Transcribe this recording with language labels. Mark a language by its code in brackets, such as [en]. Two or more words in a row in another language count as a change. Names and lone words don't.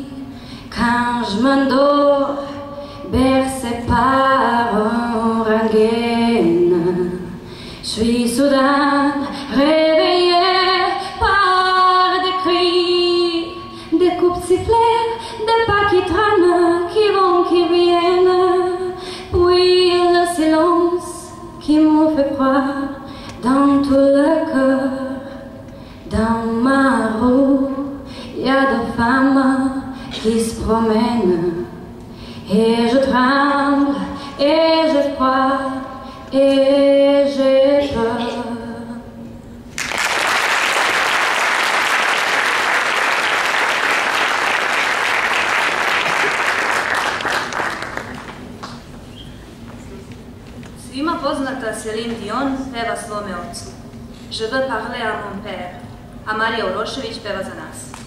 [fr] Quand je m'endors, bercé par un rengaine, je suis soudain réveillée par des cris, des coups de sifflet, des pas qui traînent, qui vont, qui viennent, puis le silence qui me fait froid dans tout le cœur. Dans ma rue, y a des femmes qui se promènent, et je tremble, et je crois, et j'ai peur. [sr] Svima poznata Celine Dion peva svome ocu. Je veux parler à mon père, a Marija Urošević peva za nas.